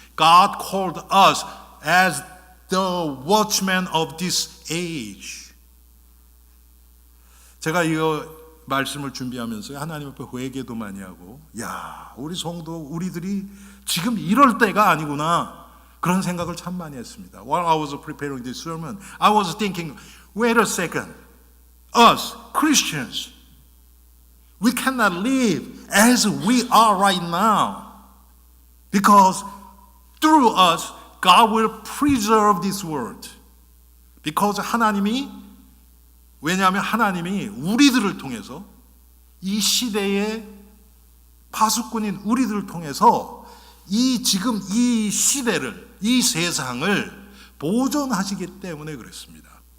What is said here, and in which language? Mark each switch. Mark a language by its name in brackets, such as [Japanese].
[English] God called us as the watchman of this age. [Korean] 제가 이 말씀을 준비하면서 하나님 앞에 회개도 많이 하고, 야, 우리 성도, 우리들이 지금 이럴 때가 아니구나, 그런 생각을 참 많이 했습니다. [English] While I was preparing this sermon, I was thinking, wait a second, us Christians, we cannot live as we are right now, because through us, God will preserve this world. [Korean] Because 왜냐하면 하나님이 우리들을 통해서, 이 시대의 파수꾼인 우리들을 통해서 지금 이 시대를, 이 세상을 보존하시기 때문에 그렇습니다.